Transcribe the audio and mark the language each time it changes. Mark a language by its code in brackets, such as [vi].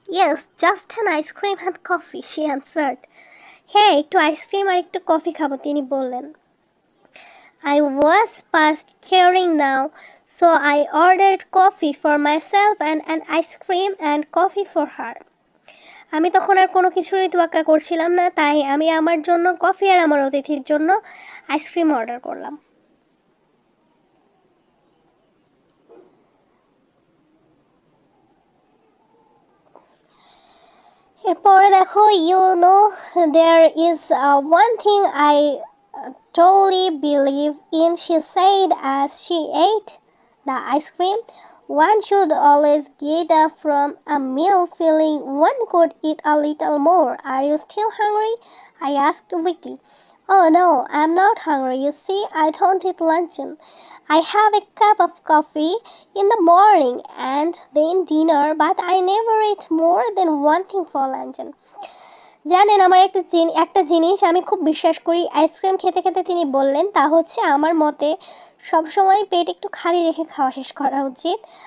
[en] Yes, just an ice cream and coffee, she answered. [bn] হ্যাঁ, একটু ice cream আর একটু coffee খাবো, তিনি বললেন। [en] I was past caring now, so I ordered coffee for myself and an ice cream and coffee for her. [bn] আমি তখন আর কোনো কিছুরই তোয়াক্কা করছিলাম না, তাই আমি আমার জন্য কফি আর আমার অতিথির জন্য আইসক্রিম অর্ডার করলাম। এরপরে দেখো, [en] there is one thing I totally believe in, she said as she ate the ice cream. One should always get up from a meal feeling one could eat a little more. Are you still hungry? I asked weakly. Oh no, I'm not hungry. You see, I don't eat luncheon. I have a cup of coffee in the morning and then dinner, but I never eat more than one thing for luncheon. [bn] জানেন, আমার একটা জিনিস আমি খুব বিশ্বাস করি। Ice cream খেতে খেতে তিনি বললেন, তা হচ্ছে আমার মতে সবসময় পেট একটু খালি রেখে খাওয়া শেষ করা উচিত।